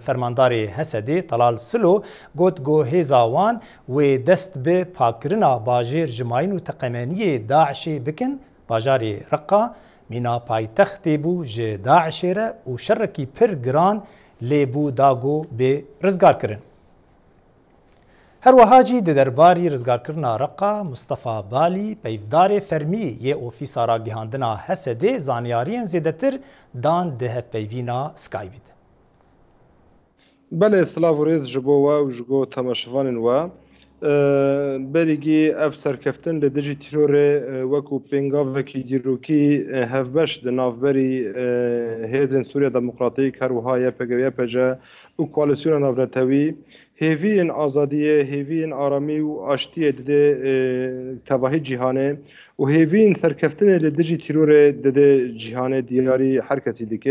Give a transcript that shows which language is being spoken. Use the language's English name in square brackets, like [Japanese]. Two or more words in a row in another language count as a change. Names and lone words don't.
[Kurdish] Fermandarê Hesedê Talal Silo got got hêza wan wê dest bi pakkirina bajêr ji mayîn û teqemeniyê Daişê bikin. Bajarê Reqa mîna paytextê bû ji Daişê re û şerekî pir giran lêbû dago bê rizgar kirin. هەروەهاجی دەرباری ڕزگارکردنا ڕقا مستەفا بالی پەیڤدارê فەرمی یê ئۆفîsa ragihandina Hesedê zanyariyên zêdetir dan di hevpeyvîna Skypeê de. Belê silav û rêz ji bo we û ji bo temaşevanên we berîgî ev serkeftin li dijî tîrorê wekû pêngavekî dîrokî hevbeş di navberî Hêzên Sûriya Demokratîk her wiha YPG YPJ û koalîsyona navnetewî hêviyên azadiyê, hêviyên aramî û aştiyê didê tevahî cîhanê û hêviyên serkeftinê li dijî tîrorê didê cîhanê diyarî her kesî dike.